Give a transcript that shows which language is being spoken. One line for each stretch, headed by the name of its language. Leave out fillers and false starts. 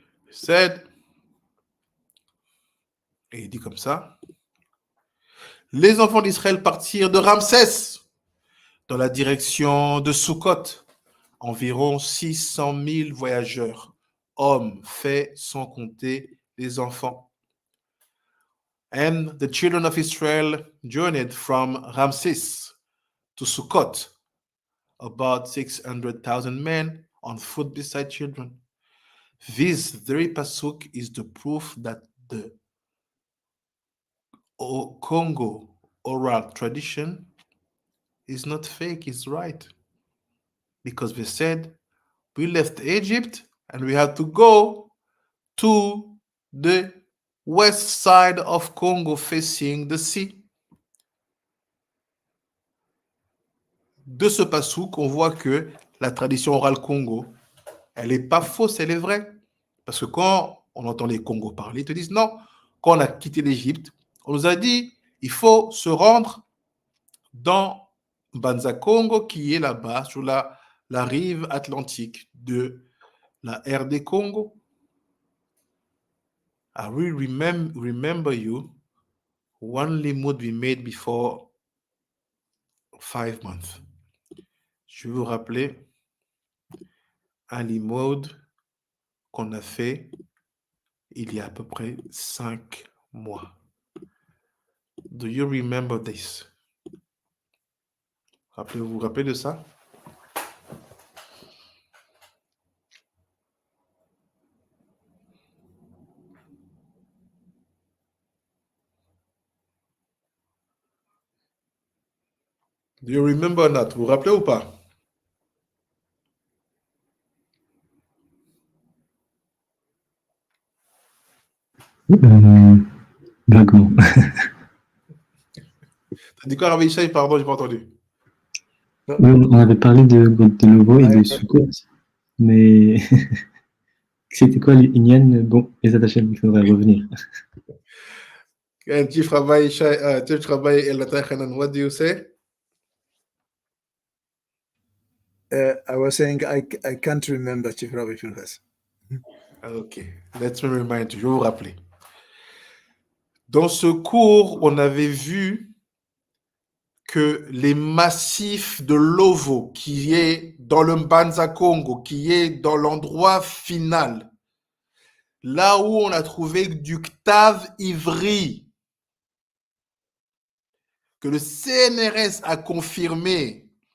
French: Said, et il dit comme ça, les enfants d'Israël partirent de Ramsès dans la direction de Sukkot. Environ 600 000 voyageurs, hommes, faits, sans compter les enfants.
English: And the children of Israel journeyed from Ramses to Sukkot, about 600,000 men on foot beside children. This very pasuk is the proof that the Congo oral tradition is not fake, it's right. Because they said, we left Egypt and we had to go to the west side of Congo facing the sea.
French: De ce passouk, on voit que la tradition orale Congo, elle n'est pas fausse, elle est vraie. Parce que quand on entend les Congos parler, ils te disent non, quand on a quitté l'Égypte, on nous a dit, il faut se rendre dans Banza Congo, qui est là-bas, sur la rive atlantique de la RD Congo.
English: I will remember you one limoud we made before 5 months.
French: Je vais vous rappeler un limoud qu'on a fait il y a à peu près 5 mois.
English: Do you remember this?
French: Vous vous rappelez de ça?
English: Do you remember that?
French: Vous vous rappelez ou pas? Vaguement. T'as dit quoi, Rabbi Ishaï? Pardon, j'ai pas entendu. Oui, on avait parlé de Lovo et de Sukkot, mais c'était quoi l'Inyan? Bon, les attachés, il faudrait revenir.
English: Chief Rabbi Ishaï, Chief Rabbi Elatai Hanan, what do you say? I was saying I can't remember, Chief Rabbi Pinchas. Ok, let me remind you,
French: je vais vous rappeler. Dans ce cours, on avait vu que les massifs de Lovo, qui est dans le Mbanza Congo, qui est dans l'endroit final, là où on a trouvé du Ktav Ivri, que le CNRS a confirmé.